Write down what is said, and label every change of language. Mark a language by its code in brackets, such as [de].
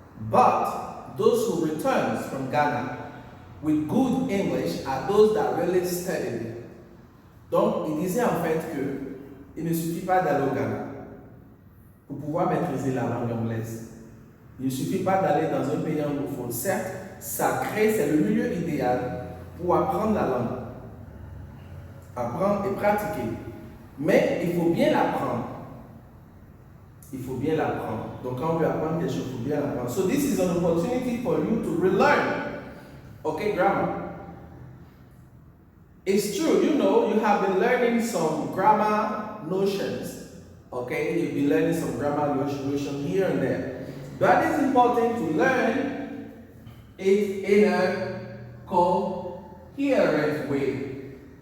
[en] But those who return from Ghana with good English are those that really studied it. [fr] Donc, il disait en fait que il ne suffit pas d'aller au Ghana pour pouvoir maîtriser la langue anglaise. Il ne suffit pas d'aller dans un pays anglophone. Certes, c'est le milieu idéal pour apprendre la langue. Apprendre et pratiquer. Mais il faut bien l'apprendre. Il faut bien l'apprendre. Donc quand on veut apprendre quelque chose, il faut bien l'apprendre. [en] So this is an opportunity for you to relearn. Okay, grammar. It's true, you know, you have been learning some grammar notions. Okay, you've been learning some grammar notions here and there. But it's important to learn it in a coherent way.